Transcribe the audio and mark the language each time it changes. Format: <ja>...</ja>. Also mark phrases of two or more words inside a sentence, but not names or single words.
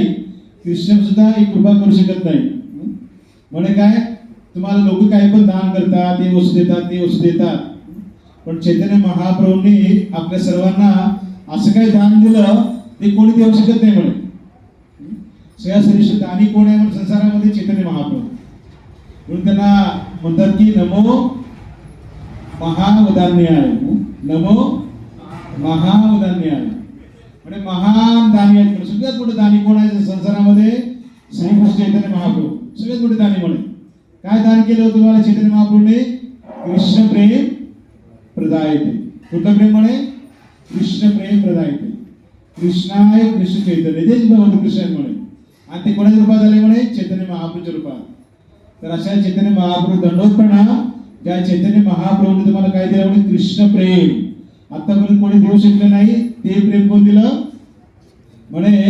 <mr>कृष्ण सुद्धा ही कृपा करू शकत नाही. म्हणजे काय, तुम्हाला लोक काही पण दान करतात, ते वस्तू देतात, ते वस्तू देतात, पण चैतन्य महाप्रभूंनी आपल्या सर्वांना असं काही दान दिलं ते कोणी देऊ शकत नाही. म्हणे सगळ्या श्रेष्ठ दानी कोण आहे म्हणजे संसारामध्ये चैतन्य महाप्रभू. म्हणून त्यांना म्हणतात की</mr> <sa>नमो महावदान्याय, नमो महावदान्याय.</sa> <mr>म्हणजे महान दानी आहेत. सगळ्यात मोठे दानी कोण आहे संसारामध्ये? श्रीकृष्ण चैतन्य महाप्रभू सगळ्यात मोठे दानी. म्हणे काय दान केलं तुम्हाला चैतन्य महाप्रभूने?</mr> <sa>कृष्ण प्रेम प्रदायते.</sa> <mr>कुठलं प्रेम म्हणे?</mr> <sa>कृष्ण प्रेम प्रदायते. कृष्णाय कृष्ण चैतन्य,</sa> <mr>तेच भगवंत कृष्ण म्हणे. आणि ते कोणाच्या रूपात आले म्हणे? चैतन्य महाप्रभूच्या रूपात. तर अशा चैतन्य महाप्रभू दंडोतपणा, ज्या चैतन्य महाप्रभूने तुम्हाला काय दिलं म्हणे? कृष्ण प्रेम. आतापर्यंत कोणी देऊ शकलं नाही ते प्रेम कोण दिलं म्हणे?</mr>